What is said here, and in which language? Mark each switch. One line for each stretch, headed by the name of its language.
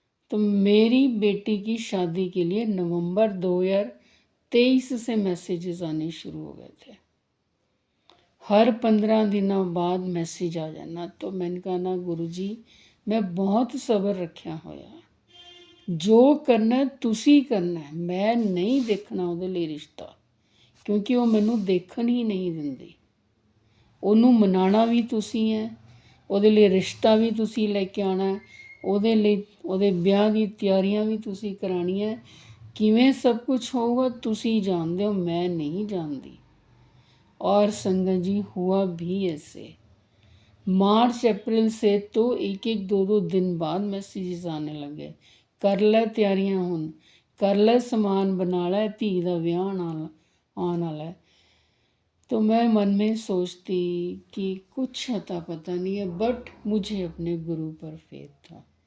Hindi: तो मेरी बेटी की शादी के लिए नवंबर 2023 से मैसेजेस आने शुरू हो गए थे, हर 15 दिनों बाद मैसेज आ जाना। तो मैंने कहा ना गुरुजी, मैं बहुत सब्र रखा होया,
Punjabi: ਜੋ ਕਰਨਾ ਤੁਸੀਂ ਕਰਨਾ, ਮੈਂ ਨਹੀਂ ਦੇਖਣਾ ਉਹਦੇ ਲਈ ਰਿਸ਼ਤਾ, ਕਿਉਂਕਿ ਉਹ ਮੈਨੂੰ ਦੇਖਣ ਹੀ ਨਹੀਂ ਦਿੰਦੀ। ਉਹਨੂੰ ਮਨਾਉਣਾ ਵੀ ਤੁਸੀਂ ਹੈ, ਉਹਦੇ ਲਈ ਰਿਸ਼ਤਾ ਵੀ ਤੁਸੀਂ ਲੈ ਕੇ ਆਉਣਾ, ਉਹਦੇ ਲਈ ਉਹਦੇ ਵਿਆਹ ਦੀ ਤਿਆਰੀਆਂ ਵੀ ਤੁਸੀਂ ਕਰਾਉਣੀਆਂ। ਕਿਵੇਂ ਸਭ ਕੁਝ ਹੋਊਗਾ ਤੁਸੀਂ ਜਾਣਦੇ
Hindi: हो, मैं नहीं जानती। और संगत जी हुआ भी ऐसे। मार्च अप्रैल से तो एक एक दो दो दिन बाद मैसेजेस आने लगे, कर ले
Punjabi: ਤਿਆਰੀਆਂ ਹੁਣ,
Hindi: कर ले समान बना ले, धी
Punjabi: ਦਾ ਵਿਆਹ
Hindi: आने वाला है। तो मैं मन में सोचती कि कुछ अता पता नहीं है, बट मुझे अपने गुरु पर फेथ था।